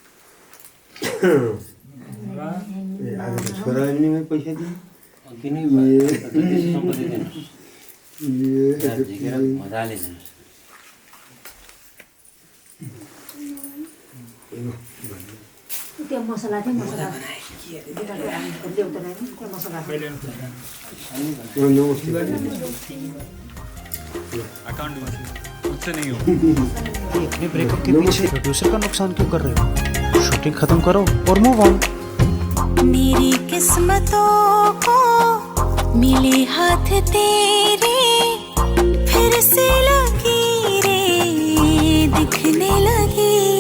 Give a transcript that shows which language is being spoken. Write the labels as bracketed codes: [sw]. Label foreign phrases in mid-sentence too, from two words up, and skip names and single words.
[ne] आज छोराले नै पैसा दिनु त्यो मसला थियो मसला ल्याउँदैन त्यो मसला [hi] अपने ब्रेकअप के पीछे प्रोड्यूसर का नुकसान क्यों कर रहे हो? शूटिंग खत्म करो और [en] move on. [hi] मेरी किस्मतों को मिले हाथ तेरे फिर से लकीरें दिखने लगी।